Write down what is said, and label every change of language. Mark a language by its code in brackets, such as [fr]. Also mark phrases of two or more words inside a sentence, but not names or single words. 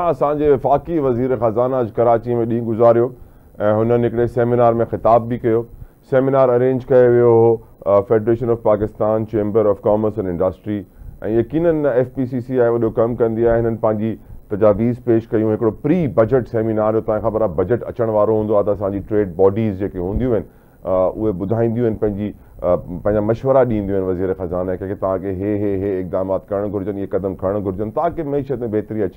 [sd] असांजे वफ़ाक़ी वज़ीर ख़ज़ाना अॼु कराची में ॾींहुं गुज़ारियो ऐं हुननि हिकिड़े सेमिनार में ख़िताब बि कयो। सेमिनार अरेंज कयो वियो हो फेडरेशन ऑफ पाकिस्तान चैम्बर ऑफ कॉमर्स एंड इंडस्ट्री, ऐं यकीनन FPCC आहे वॾो कमु कंदी आहे। हिननि पंहिंजी तजावीज़ पेश कयूं। हिकिड़ो [en] pre budget seminar [sd] हो, तव्हांखे ख़बर आहे बजट अचण वारो हूंदो आहे त असांजी [en] trade bodies [sd] जेके हूंदियूं आहिनि उहे ॿुधाईंदियूं आहिनि, पंहिंजा मशवरा ॾींदियूं आहिनि वज़ीर ख़ज़ाना खे कि तव्हांखे हे इक़दामात करणु घुरिजनि, इहे क़दम खणणु घुरिजनि ताकि मईशत में बहितरी अचे।